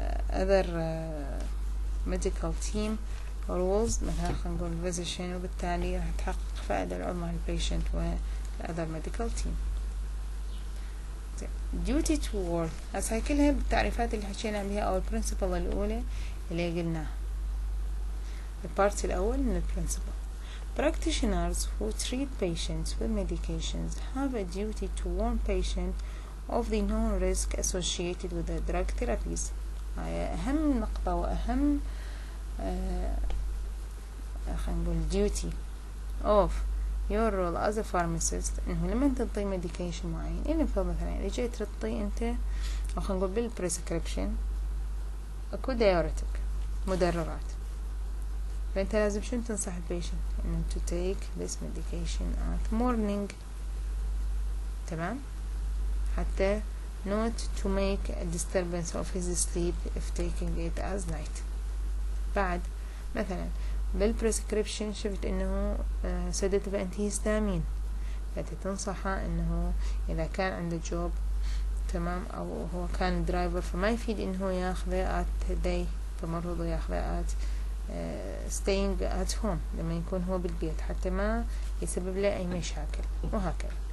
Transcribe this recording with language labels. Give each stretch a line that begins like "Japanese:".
English: other medical team rules
Arabic: مثلا خلينا نقول physician، وبالتالي راح تحقق فائدة العظمى للبيشنت
English: other medical team. duty to work،
Arabic: هسه كلها بالتعريفات اللي حكينا بها او البرنسبل الأولى اللي قلناها، البارت الأول من البرنسبل.
English: Practitioners who treat patients with medications have a duty to warn patients of the known risk associated with the drug therapies.
Arabic: أهم نقطة وأهم خلينا نقول
English: duty of your role as a pharmacist
Arabic: إنه لما تعطي medication معين، إنه مثلا إذا جيت تعطي أنت أو خلينا نقول بالprescription أكو diuretic مدررات، فأنت لازم شنو تنصح البيشنت إنه
English: to take this medication at morning،
Arabic: تمام، حتى
English: not to make a disturbance of his sleep if taking it as night.
Arabic: بعد مثلا بالprescription شفت إنه sedative antihistamine، فتنصحه إنه إذا كان عنده جوب تمام أو هو كان درايفر فما يفيد إنه ياخذه
English: at day،
Arabic: فمرض ياخذه
English: at staying at home
Arabic: لما يكون هو بالبيت حتى ما يسبب له أي مشاكل، وهكذا